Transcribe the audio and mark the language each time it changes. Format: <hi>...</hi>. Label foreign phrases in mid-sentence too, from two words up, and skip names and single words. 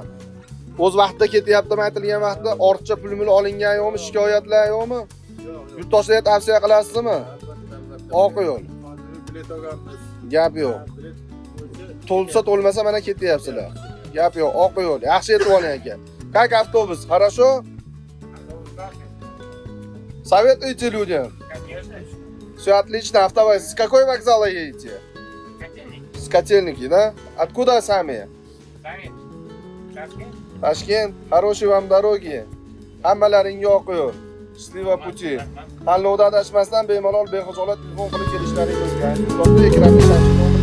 <uz>O'z vaqtida ketyaptimi, aytilgan vaqtda ortiqcha pul olingan yo'qmi, shikoyatlar yo'qmi? Yurtdoshlarga tavsiya qilasizmi? Oq yo'l. Gap yo'q. To'lsa to'lmasa mana ketyapsizlar. Gap yo'q, oq yo'l. Yaxshi yetib oling aka.</uz> <ru>Как автобус? Хорошо? Советуете людям? Все отлично. Автовоз. С какой вокзала едете? С Котельники, да? Откуда сами? Toshkent. Хорошей вам дороги.</ru> <uz>Hammalaringga oq yo'l.</uz> <ru>Счастливого пути.</ru> <uz>Tanlovda adashmasdan bemalol bexijolat telefon qilib kelishlaringiz mumkin. Ekranda</uz>